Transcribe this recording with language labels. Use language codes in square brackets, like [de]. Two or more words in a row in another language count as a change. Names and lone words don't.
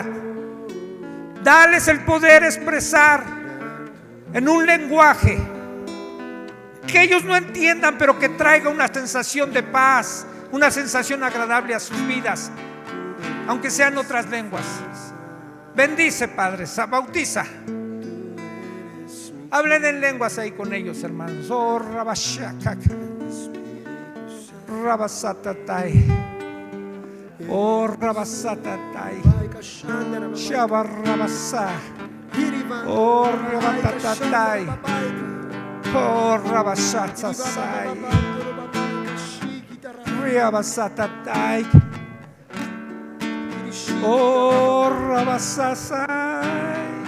[es] Dales el poder expresar en un lenguaje que ellos no entiendan, pero que traiga una sensación de paz, una sensación agradable a sus vidas, aunque sean otras lenguas. Bendice, Padre, bautiza. Hablen en lenguas ahí con ellos, hermanos. Oh, Rabashakak, Rabasatatai, oh, Rabasatatai, Shabarabasa, oh, Rabatatai, oh, Rabashatsasai, Riabasatatai, Oh, Rabasasai.